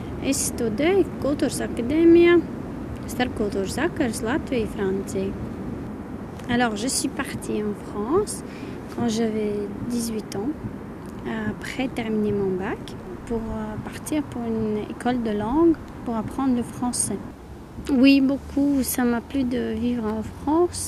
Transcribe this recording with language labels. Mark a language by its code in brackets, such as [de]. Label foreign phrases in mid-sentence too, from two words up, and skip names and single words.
[lv] Es studēju Kultūras akadēmijā, starpkultūras sakaras Latvija, Francija. [fr] Alors, je suis partie en France quand j'avais 18 ans, après terminer mon bac, pour partir pour une école de langue pour apprendre le français. Oui, beaucoup, ça m'a plu de vivre en France.